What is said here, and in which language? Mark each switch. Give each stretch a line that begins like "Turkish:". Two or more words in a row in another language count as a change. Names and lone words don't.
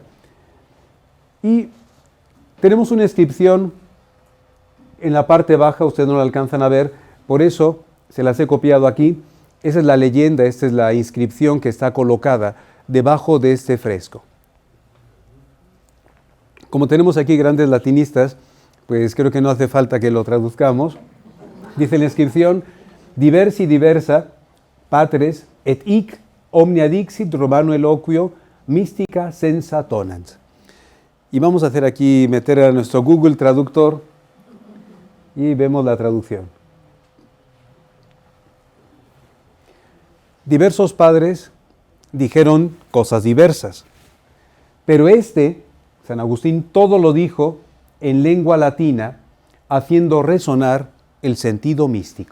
Spanish: Y tenemos una inscripción en la parte baja, ustedes no la alcanzan a ver, por eso se las he copiado aquí. Esa es la leyenda, esta es la inscripción que está colocada debajo de este fresco. Como tenemos aquí grandes latinistas, pues creo que no hace falta que lo traduzcamos. Dice la inscripción,
Latin: diversi diversa, patres, et hic omnia dixit romano eloquio, mystica senza tonant.
Spanish: Y vamos a hacer aquí, meter a nuestro Google Traductor y vemos la traducción. Diversos padres dijeron cosas diversas, pero San Agustín, todo lo dijo en lengua latina, haciendo resonar el sentido místico.